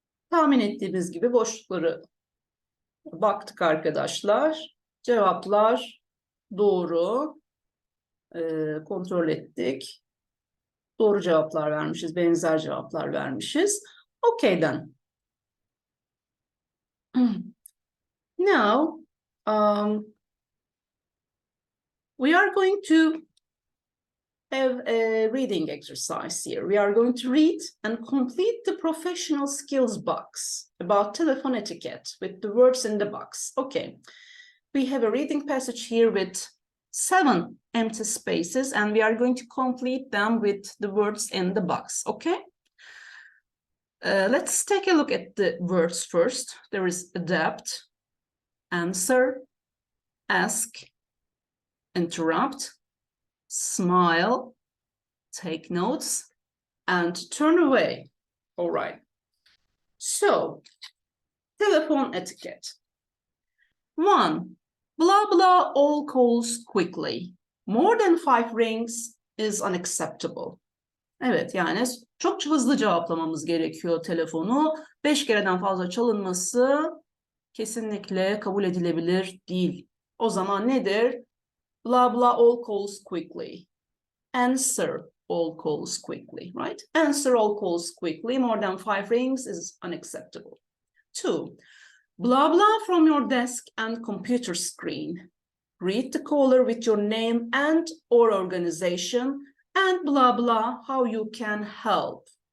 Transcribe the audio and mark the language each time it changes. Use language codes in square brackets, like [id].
[tr] Tahmin ettiğimiz gibi boşlukları baktık arkadaşlar. Cevaplar doğru. Kontrol ettik. Doğru cevaplar vermişiz. Benzer cevaplar vermişiz. [en] Okay then. Now, we are going to have a reading exercise here. We are going to read and complete the professional skills box about telephone etiquette with the words in the box. Okay, we have a reading passage here with 7 empty spaces, and we are going to complete them with the words in the box. Okay, let's take a look at the words first. There is adapt, answer, ask, interrupt, smile, take notes, and turn away. All right. So, telephone etiquette. 1. Blah blah all calls quickly. More than 5 rings is unacceptable. [tr] Evet, yani çok hızlı cevaplamamız gerekiyor telefonu. 5 kereden fazla çalınması kesinlikle kabul edilebilir değil. O zaman nedir? [en] Blah blah all calls quickly. Answer all calls quickly, right? Answer all calls quickly. More than 5 rings is unacceptable. 2. Blah blah from your desk and computer screen. Greet the caller with your name and or organization and blah blah how you can help.